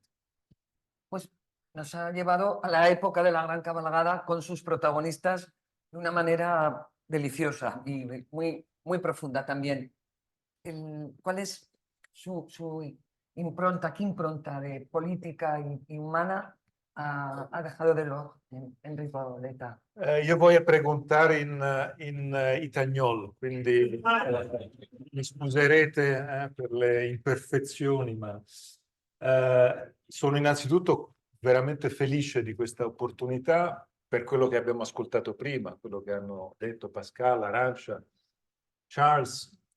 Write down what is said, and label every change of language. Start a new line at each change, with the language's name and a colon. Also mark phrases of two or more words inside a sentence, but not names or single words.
Spanish: Pues nos ha llevado a la época de la gran cabalgada con sus protagonistas de una manera deliciosa y muy profunda también. ¿Cuál es su impronta, qué impronta de política y humana ha dejado Delors en Ripoleta?
Italian: Io voglio preguntare in itagnolo, quindi mi scuserete per le imperfezioni, ma sono innanzitutto veramente felice di questa opportunità per quello che abbiamo ascoltato prima, quello che hanno detto Pascal, Arantxa, Charles,